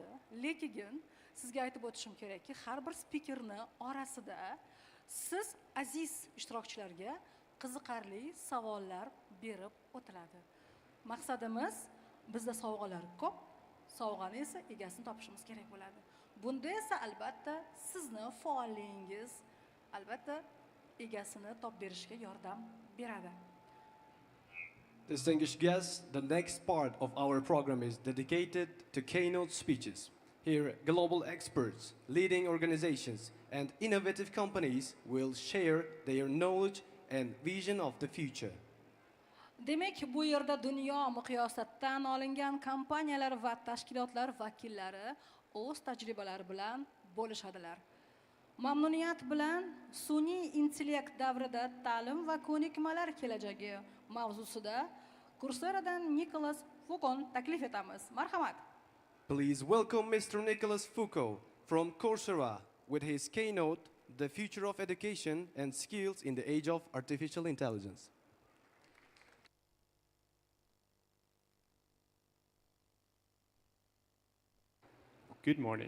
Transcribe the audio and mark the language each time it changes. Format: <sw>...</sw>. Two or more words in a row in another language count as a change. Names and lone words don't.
<uz>Lekin sizga aytib o'tishim kerakki, har bir spikerni orasida siz aziz ishtirokchilarga qiziqarli savollar berib o'tiladi. Maqsadimiz bizda sovg'alar ko'p, sovg'ani esa egasini topishimiz kerak bo'ladi. Bunda esa albatta sizni faolligingiz albatta egasini topib berishga yordam beradi.</uz> <en>Distinguished guests, the next part of our program is dedicated to keynote speeches. Here, global experts, leading organizations, and innovative companies will share their knowledge and vision of the future.</en> <uz>Demak, bu yerda dunyo miqyosida tan olingan kompaniyalar va tashkilotlar vakillari o'z tajribalari bilan bo'lishadilar. Mamnuniyat bilan sun'iy intellekt davrida ta'lim va ko'nikmalar kelajagi mavzusida kurseradan Nicholas Foucault taklif etamiz. Marhamat.</uz> <en>Please welcome Mr. Nicholas Foucault from Coursera with his keynote, The Future of Education and Skills in the Age of Artificial Intelligence. Good morning.</en>